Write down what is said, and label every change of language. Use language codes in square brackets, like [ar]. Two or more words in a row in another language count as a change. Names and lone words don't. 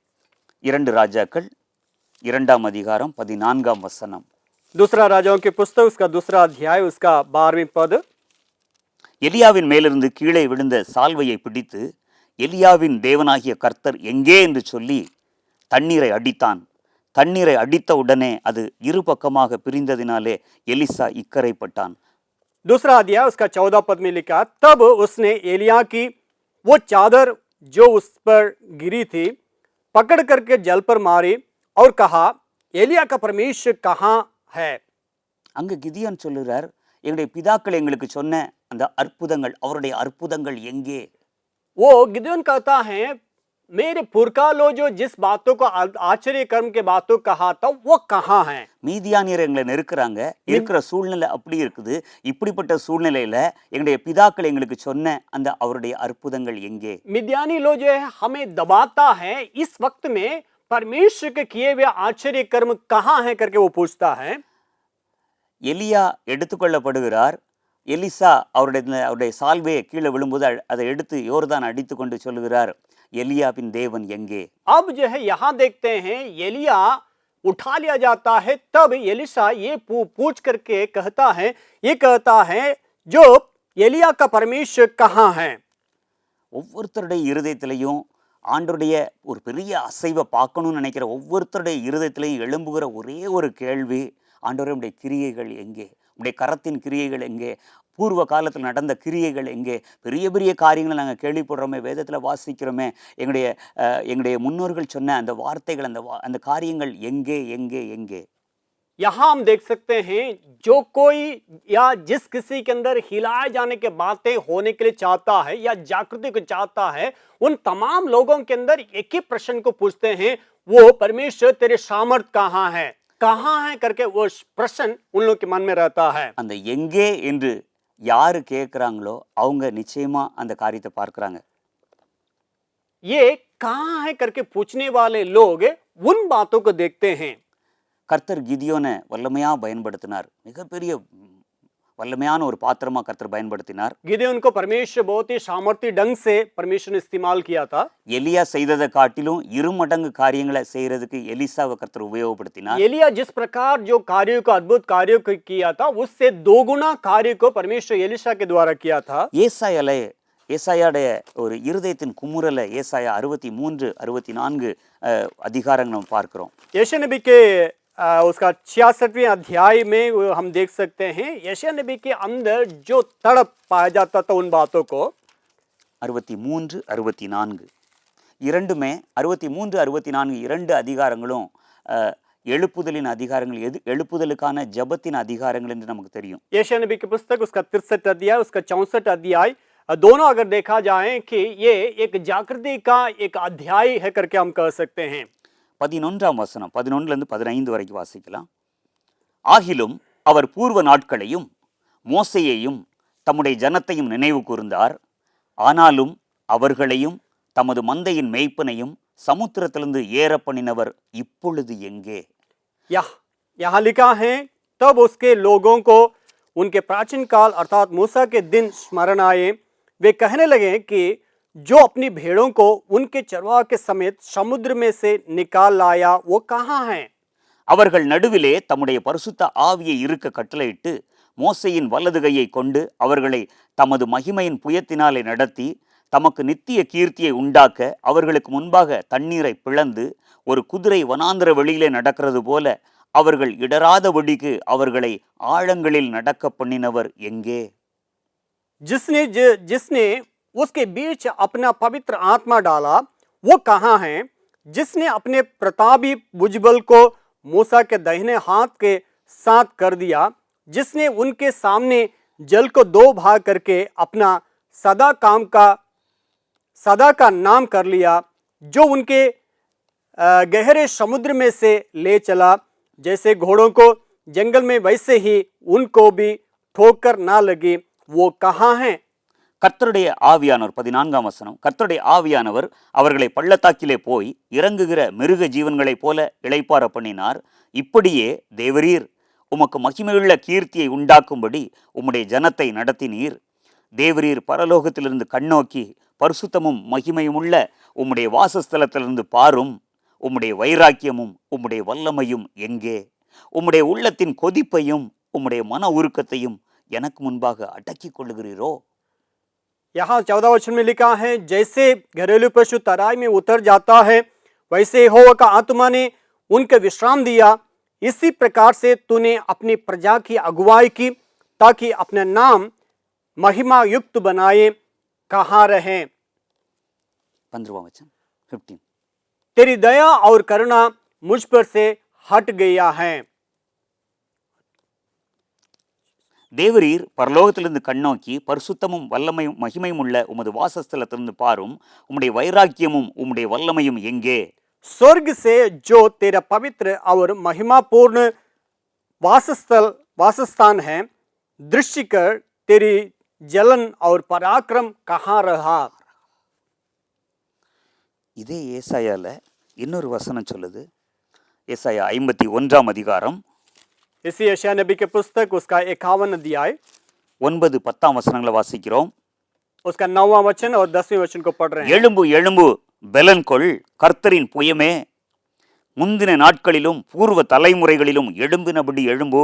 [ta] 2 ராஜாக்கள் 2ஆம் அதிகாரம் 14ஆம் வசனம். [hi] दूसरा राजाओं की पुस्तक उसका 2 अध्याय उसका 12वें पद। [ta] எலியாவின் மேலிருந்து கீழே விழுந்த சால்வையை பிடித்து எலியாவின் தேவனாகிய கர்த்தர் எங்கே என்று சொல்லி தண்ணீரை அடித்தான். தண்ணீரை அடித்த உடனே அது இரு பக்கமாக பிரிந்ததினாலே எலிசா இக்கரைப்பட்டான். [hi] दूसरा अध्याय उसका 14 पद में लिखा, तब उसने एलिया की वो चादर जो उस पर गिरी थी पकड़ करके जल पर मारी और कहा, एलिया का परमेश्वर कहाँ है? [ta] அங்கு கிதியோன் சொல்லுறார், எங்களுடைய பிதாக்கள் எங்களுக்கு சொன்ன அந்த அற்புதங்கள், அவருடைய அற்புதங்கள் எங்கே? [hi] वो गिदोन कहता है, मेरे पुरखा लोग जो जिस बातों को आश्चर्य कर्म के बातों कहा था वो कहाँ है? [ta] மீதியானியர் எங்களை நெருக்குறாங்க, இருக்கிற சூழ்நிலை அப்படி இருக்குது. இப்படிப்பட்ட சூழ்நிலையில எங்களுடைய பிதாக்கள் எங்களுக்கு சொன்ன அந்த அவருடைய அற்புதங்கள் எங்கே? [hi] मिद्यानी लोग जो है हमें दबाता है, इस वक्त में परमेश्वर के किए हुए आश्चर्य कर्म कहाँ है करके वो पूछता है। [ta] எலியா எடுத்துக்கொள்ளப்படுகிறார். எலிசா அவருடைய சால்வையை கீழே விழும்போது அதை எடுத்து யோர்தான் அடித்து கொண்டு சொல்லுகிறார், எலியாவின் தேவன் எங்கே? [hi] अब जो है यहाँ देखते हैं एलिया उठा लिया जाता है, तब एलिशा ये पूछ करके कहता है जो एलिया का परमेश्वर कहाँ है? [ta] ஒவ்வொருத்தருடைய இருதயத்திலையும் ஆண்டவருடைய ஒரு பெரிய அசைவை பார்க்கணும்னு நினைக்கிற ஒவ்வொருத்தருடைய இருதயத்திலையும் எழும்புகிற ஒரே ஒரு கேள்வி, ஆண்டவரே உடைய கிரியைகள் எங்கே? உடைய கரத்தின் கிரியைகள் எங்கே? பூர்வ காலத்தில் நடந்த கிரியைகள் எங்கே? பெரிய பெரிய காரியங்களை நாங்கள் கேள்விப்படுறோமே, வேதத்தில் வாசிக்கிறோமே, எங்களுடைய முன்னோர்கள் சொன்ன அந்த வார்த்தைகள், அந்த காரியங்கள் எங்கே எங்கே எங்கே? [hi] यहाँ हम देख सकते हैं जो कोई या जिस किसी के अंदर हिलाए जाने के बातें होने के लिए चाहता है या जागृति को चाहता है, उन तमाम लोगों के अंदर एक ही प्रश्न को पूछते हैं, वो परमेश्वर तेरे सामर्थ कहाँ है करके वो प्रश्न उन लोगों के मन में रहता है। [ta] அந்த எங்கே என்று யாரு கேட்குறாங்களோ அவங்க நிச்சயமா அந்த காரியத்தை பார்க்குறாங்க. [hi] ये कहाँ है करके पूछने वाले लोग उन बातों को देखते हैं। [ta] கர்த்தர் கிதியோனை வல்லமையா பயன்படுத்தினார். மிகப்பெரிய வல்லமையான ஒரு பாத்திரமா கர்த்தர் பயன்படுத்தினார். [hi] गिदोन को परमेश्वर बहुत ही सामर्थ्य ढंग से परमेश्वर ने इस्तेमाल किया था। [ta] எலியா செய்ததை காட்டிலும் 2 மடங்கு காரியங்களை செய்யறதுக்கு எலிசாவை கர்த்தர் உபயோகப்படுத்தினார். [hi] एलिया जिस प्रकार जो कार्यों को अद्भुत कार्यों को किया था, उससे 2 गुना कार्य को परमेश्वर एलिशा के द्वारा किया था। [ta] ஏசாயாடைய ஒரு இருதயத்தின் குமுறலை ஏசாயா 63, 64 அதிகாரங்கள் நம்ம பார்க்கிறோம். [hi] यशायाह नबी के उसका 66वें अध्याय में हम देख सकते हैं, यशायाह नबी के अंदर जो तड़प पाया जाता था उन बातों को। [ta] 63, 64 இரண்டுமே 63, 64 2 அதிகாரங்களும் எழுப்புதலின் அதிகாரங்கள், எழுப்புதலுக்கான ஜபத்தின் அதிகாரங்கள் என்று நமக்கு தெரியும். [hi] यशायाह नबी की पुस्तक उसका 63 अध्याय उसका 64 अध्याय दोनों अगर देखा जाए कि ये एक जागृति का एक अध्याय है करके हम कह सकते हैं। [ta] 11ஆம் வசனம் 11லிருந்து 15 வரைக்கும் வாசிக்கலாம். ஆகிலும் அவர் பூர்வ நாட்களையும் மோசேயையும் தம்முடைய ஜனத்தையும் நினைவு கூர்ந்தார். ஆனாலும் அவர்களையும் தமது மந்தையின் மேய்ப்பனையும் சமுத்திரத்திலிருந்து ஏற பண்ணினவர் இப்பொழுது எங்கே? [hi] यहाँ लिखा है, तब उसके लोगों को उनके प्राचीन काल अर्थात मूसा के दिन स्मरण आए। वे कहने लगे कि जो अपनी भेड़ों को उनके चरवाह के समेत समुद्र में से निकाल लाया वो कहाँ है? [ta] அவர்கள் நடுவிலே தம்முடைய பரிசுத்த ஆவியை இருக்க கட்டளையிட்டு மோசேயின் வலது கையை கொண்டு அவர்களை தமது மகிமையின் புயத்தினாலே நடத்தி தமக்கு நித்திய கீர்த்தியை உண்டாக்க அவர்களுக்கு முன்பாக தண்ணீரை பிளந்து ஒரு குதிரை வனாந்திர வெளியிலே நடக்கிறது போல அவர்கள் இடராதபடிக்கு அவர்களை ஆழங்களில் நடக்க பண்ணினவர் எங்கே? [hi] जिसने उसके बीच अपना पवित्र आत्मा डाला वो कहाँ है? जिसने अपने प्रतापी भुजबल को मूसा के दाहिने हाथ के साथ कर दिया, जिसने उनके सामने जल को दो भाग करके अपना सदा का नाम कर लिया, जो उनके गहरे समुद्र में से ले चला, जैसे घोड़ों को जंगल में वैसे ही उनको भी ठोकर ना लगी, वो कहाँ है? [ta] கர்த்தருடைய ஆவியானவர் 14ஆம் வசனம். கர்த்தருடைய ஆவியானவர் அவர்களை பள்ளத்தாக்கிலே போய் இறங்குகிற மிருக ஜீவன்களைப் போல இளைப்பாற பண்ணினார். இப்படியே தேவரீர் உமக்கு மகிமையுள்ள கீர்த்தியை உண்டாக்கும்படி உம்முடைய ஜனத்தை நடத்தினீர். தேவரீர் பரலோகத்திலிருந்து கண்ணோக்கி பரிசுத்தமும் மகிமையுமுள்ள உம்முடைய வாசஸ்தலத்திலிருந்து பாரும். உம்முடைய வைராக்கியமும் உம்முடைய வல்லமையும் எங்கே? உம்முடைய உள்ளத்தின் கொதிப்பையும் உம்முடைய மன உருக்கத்தையும் எனக்கு முன்பாக அடக்கிக் கொள்ளுகிறீரோ? [hi] यहाँ 14 वचन में लिखा है, जैसे घरेलू पशु तराई में उतर जाता है वैसे यहोवा का आत्मा ने उनके विश्राम दिया। इसी प्रकार से तूने अपनी प्रजा की अगुवाई की ताकि अपना नाम महिमा युक्त बनाए। कहाँ रहे? 15वां वचन 15. तेरी दया और करुणा मुझ पर से हट गया है। [ta] தேவரீர் பரலோகத்திலிருந்து கண்ணோக்கி பரிசுத்தமும் வல்லமையும் மகிமையும் உள்ள உமது வாசஸ்தலத்திலிருந்து பாரும். உம்முடைய வைராக்கியமும் உம்முடைய வல்லமையும் எங்கே? [hi] स्वर्ग से जो तेरा पवित्र और महिमापूर्ण वासस्थान है दृष्टि कर, तेरी जलन और पराक्रम कहाँ रहा? [ta] இதே ஏசாயால இன்னொரு வசனம் சொல்லுது. ஏசாயா 51ஆம் அதிகாரம் [hi] इसी यशायाह नबी के पुस्तक उसका 51 अध्याय [ta] 9-10 வசனங்களை வாசிக்கிறோம். [hi] उसका 9वां वचन और 10वें वचन को पढ़ रहे हैं। [ta] எழும்பு எழும்பு பெலன்கொள் கர்த்தரின் புயமே, முந்தின நாட்களிலும் பூர்வ தலைமுறைகளிலும் எழும்பினபடி எழும்பு.